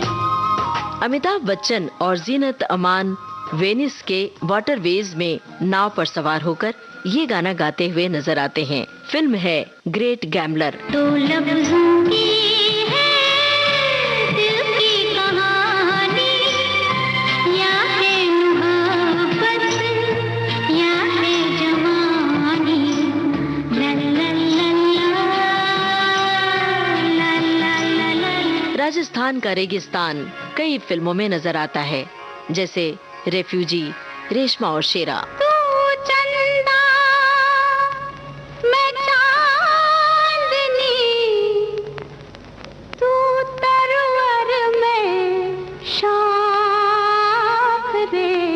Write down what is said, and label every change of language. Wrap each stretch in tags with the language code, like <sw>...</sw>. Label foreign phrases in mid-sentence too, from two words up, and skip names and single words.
<hi>अमिताभ बच्चन और जीनत अमान वेनिस के वाटरवेज में नाव पर सवार होकर ये गाना गाते हुए नजर आते हैं। फिल्म है ग्रेट गैम्बलर। तो लफ्ज़ों की है दिल की कहानी, या है मोहब्बत या है जवानी, ला ला ला ला ला ला ला। राजस्थान का रेगिस्तान कई फिल्मों में नजर आता है, जैसे रेफ्यूजी, रेशमा और शेरा। तू चंदा मैं चांदनी, तू तरवर में शाख रे,</hi>